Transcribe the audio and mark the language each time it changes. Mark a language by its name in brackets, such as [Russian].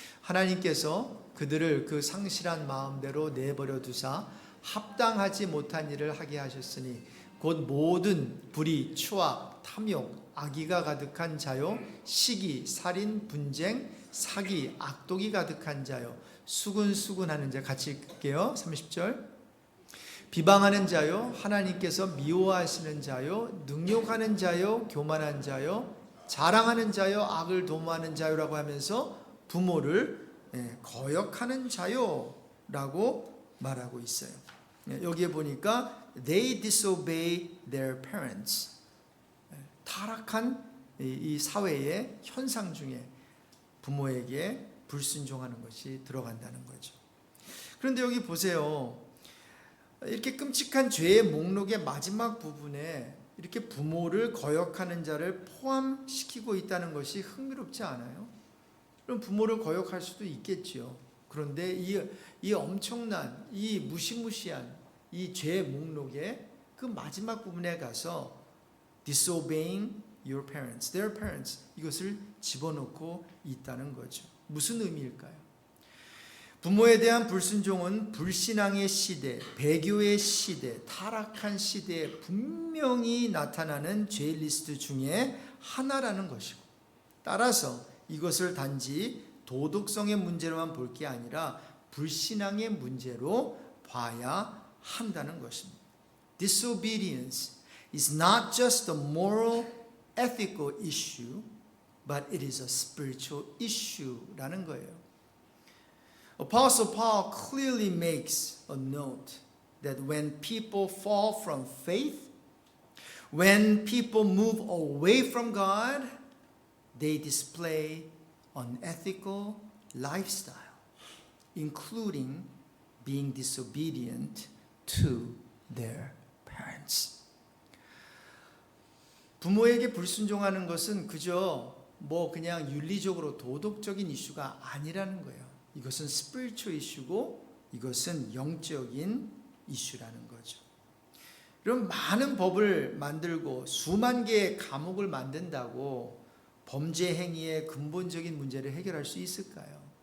[Korean] 하나님께서 그들을 그 상실한 마음대로 내버려 두사 합당하지 못한 일을 하게 하셨으니 곧 모든 불의, 추악, 탐욕, 악의가 가득한 자요, 시기, 살인, 분쟁, 사기, 악독이 가득한 자요, 수군수군하는 자. 같이 읽게요. 30절. 비방하는 자요, 하나님께서 미워하시는 자요, 능욕하는 자요, 교만한 자요, 자랑하는 자요, 악을 도모하는 자요라고 하면서 부모를 거역하는 자요라고 말하고 있어요. 여기에 보니까 [English] they disobey their parents. [Korean] 타락한 이 사회의 현상 중에 부모에게 불순종하는 것이 들어간다는 거죠. 그런데 여기 보세요. 이렇게 끔찍한 죄의 목록의 마지막 부분에 이렇게 부모를 거역하는 자를 포함시키고 있다는 것이 흥미롭지 않아요? 그럼 부모를 거역할 수도 있겠지요. 그런데 이 엄청난, 이 무시무시한 이 죄의 목록의 그 마지막 부분에 가서 [English] disobeying your parents, their parents, [Korean] 이것을 집어넣고 있다는 거죠. 무슨 의미일까요? 부모에 대한 불순종은 불신앙의 시대, 배교의 시대, 타락한 시대에 분명히 나타나는 죄 리스트 중에 하나라는 것이고, 따라서 이것을 단지 도덕성의 문제로만 볼 게 아니라 불신앙의 문제로 봐야 한다는 것입니다. [English] Disobedience is not just a moral, ethical issue, but it is a spiritual issue [Korean] 라는 거예요. [English] Apostle Paul clearly makes a note that when people fall from faith, when people move away from God, they display unethical lifestyle, including being disobedient to their parents. [Korean] 부모에게 불순종하는 것은 그저 그냥 윤리적으로 도덕적인 이슈가 아니라는 거예요. 이것은 spiritual 이슈고 이것은 영적인 이슈라는 거죠. 그럼 많은 법을 만들고 수만 개의 감옥을 만든다고 범죄 행위의 근본적인 문제를 해결할 수 있을까요?